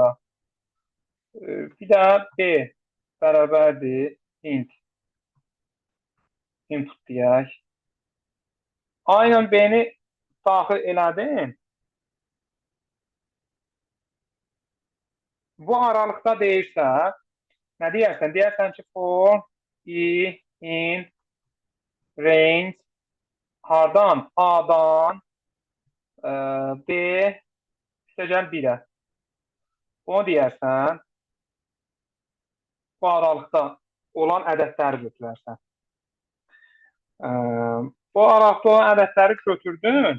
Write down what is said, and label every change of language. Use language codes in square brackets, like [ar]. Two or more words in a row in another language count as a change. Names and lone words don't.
[az] Bir də B bərabərdir [en] int input [az] deyək. A ilə B-ni daxil elədim. Bu aralıqda deyirsə, nə deyərsən? Deyərsən ki, [en] for i in range hardan? [az] A-dan B istəyəcəm 1-ə. Bunu deyərsən, bu aralıqda olan ədədləri götürərsən. Bu aralıqda olan ədədləri götürdün.